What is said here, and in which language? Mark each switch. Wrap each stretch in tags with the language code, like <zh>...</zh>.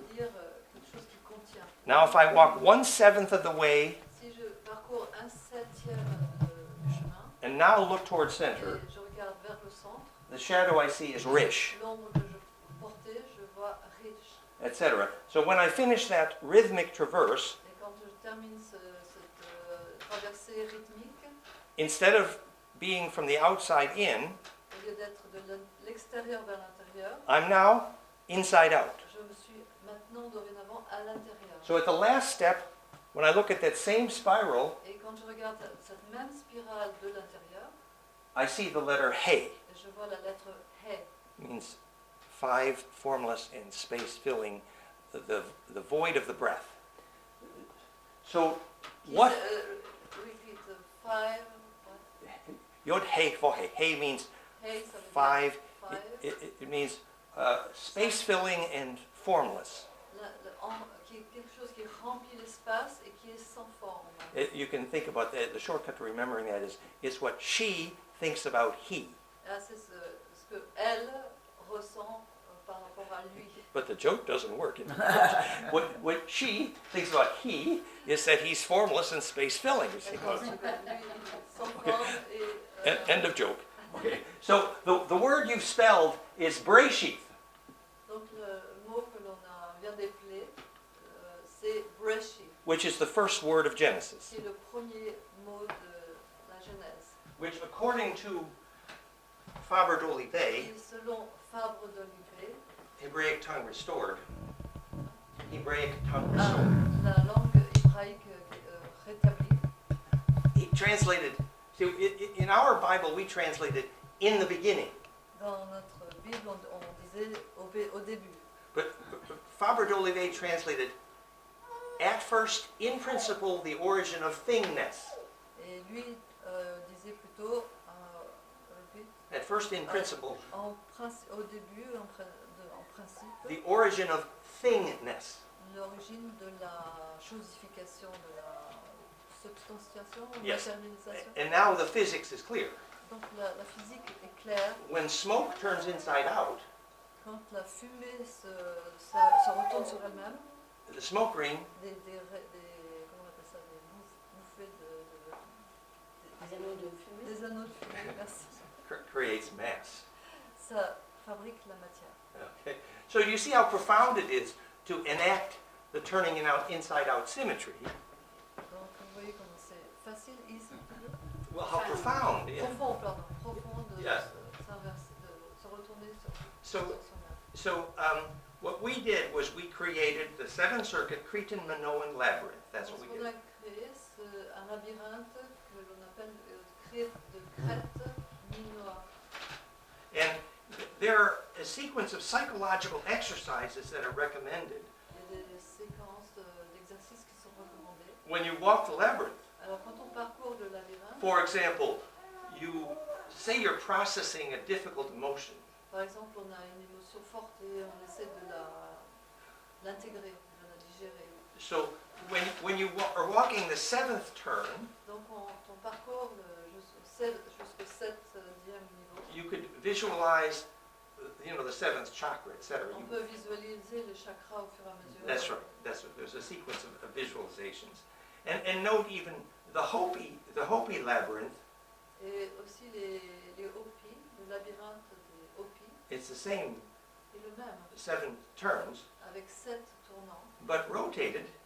<fr>veut dire quelque chose qui contient.</fr> <en>Now if I walk 1/7 of the way</en> <fr>Si je parcours 1/7 du chemin</fr> <en>and now look towards</en> <fr>et</fr> <en>center,</en> <fr>je regarde vers le centre,</fr> <en>the shadow I see is Rish,</en> <fr>l'ombre que je portais, je vois riche.</fr> <en>etc. So when I finish that rhythmic traverse,</en> <fr>Et quand je termine cette traversée rythmique,</fr> <en>instead of being from the outside in,</en> <fr>au lieu d'être de l'extérieur vers l'intérieur,</fr> <en>I'm now inside out.</en> <fr>je me suis maintenant dorénavant à l'intérieur.</fr> <en>So at the last step, when I look at that same spiral,</en> <fr>Et quand je regarde cette même spirale de l'intérieur,</fr> <en>I see the letter He,</en> <fr>je vois la lettre He,</fr> <en>means 5 formless and space filling, the void of the breath. So what? Repeat, 5, what? Yod He Vo He. He means</en> <fr>He, ça veut dire 5.</fr> <en>5. It means space filling and formless.</en> <fr>Quelque chose qui remplit l'espace et qui est sans forme.</fr> <en>You can think about that. The shortcut to remembering that is what she thinks about he.</en> <fr>Là, c'est ce que elle ressent par rapport à lui.</fr> <en>But the joke doesn't work. What she thinks about he is that he's formless and space filling.</en> <fr>Elle pense que lui, sans forme et...</fr> <en>End of joke. Okay. So the word you've spelled is Breshith.</en> <fr>Donc le mot que l'on vient d'épeler, c'est Breshith,</fr> <en>Which is the first word of Genesis,</en> <fr>qui est le premier mot de la Genèse.</fr> <en>which according to Faber d'Olivet,</en> <fr>Et selon Fabre d'Olivet,</fr> <en>Hebraic tongue restored,</en> <fr>la langue hébraïque rétablie,</fr> <en>he translated, see, in our Bible we translated in the beginning,</en> <fr>dans notre Bible on disait au début.</fr> <en>but Faber d'Olivet translated at first, in principle, the origin of thingness.</en> <fr>Et lui disait plutôt, repeat,</fr> <en>At first, in principle,</en> <fr>au début, en principe,</fr> <en>the origin of thingness.</en> <fr>l'origine de la chosification, de la substantiation,</fr> <en>Yes.</en> <fr>matérialisation.</fr> <en>And now the physics is clear.</en> <fr>Donc la physique est claire.</fr> <en>When smoke turns inside out,</en> <fr>Quand la fumée se retourne sur elle-même,</fr> <en>the smoke ring</en> <fr>comment on appelle ça, des bouffées Des anneaux de fumée. des anneaux de fumée, merci.</fr> <en>creates mass.</en> <fr>Ça fabrique la matière.</fr> <en>Okay. So you see how profound it is to enact the turning inside out symmetry.</en> <fr>Donc vous voyez comment c'est facile, easy,</fr> <en>Well, how profound. Yeah.</en> <fr>profond de</fr> <en>Yes.</en> <fr>se retourner sur</fr> <en>So,</en> <fr>soi-même.</fr> <en>so what we did was we created the 7-circuit Cretan Minoan labyrinth. That's</en> <fr>Donc,</fr> <en>what</en> <fr>ce</fr> <en>we</en> <fr>qu'on a</fr> <en>did.</en> <fr>créé, c'est un labyrinthe que l'on appelle de Crète minoa.</fr> <en>And there are a sequence of psychological exercises that are recommended</en> <fr>Il y a des séquences d'exercices qui sont recommandées.</fr> <en>when you walk the labyrinth.</en> <fr>Alors quand on parcourt le labyrinthe,</fr> <en>For example, you say you're processing a difficult emotion.</en> <fr>par exemple, on a une émotion forte et on essaie de l'intégrer, de la digérer.</fr> <en>So when you are walking the 7th turn,</en> <fr>Donc on parcourt jusqu'au 7e niveau.</fr> <en>you could visualize, the 7th chakra, etc.</en> <fr>On peut visualiser les chakras au fur et à mesure.</fr> <en>That's right. There's a sequence of visualizations, and note even the Hopi labyrinth.</en> <fr>Et aussi les Hopis, le labyrinthe des Hopis,</fr> <en>It's the same</en> <fr>est le même,</fr> <en>7 turns,</en> <fr>avec 7 tournants,</fr> <en>but rotated,</en>